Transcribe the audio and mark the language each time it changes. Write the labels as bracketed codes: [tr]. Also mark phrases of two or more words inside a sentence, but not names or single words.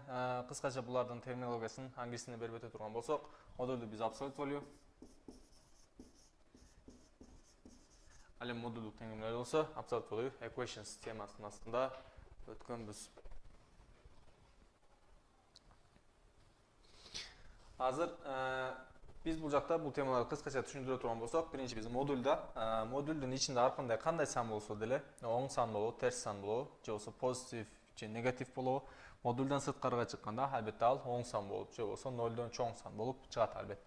[ky] Кыскача булардын терминологиясын англис тилинде берип өтө турган болсок, модулду биз [en] absolute value, [ky] ал эми модулдук теңдемелер болсо [en] absolute value equations [ky] темасынын астында өткөнбүз. Азыр биз бул жакта бул темаларды кыскача түшүндүрө турган болсок, биринчи биз модулдун ичинде ар кандай сан болсо деле, оң сан болобу, терс сан болобу, же болбосо позитив же негатив болобу, модулдан сырткарыга чыкканда албетте ал оң сан болуп, же болбосо нолдон чоң сан болуп чыгат албетте.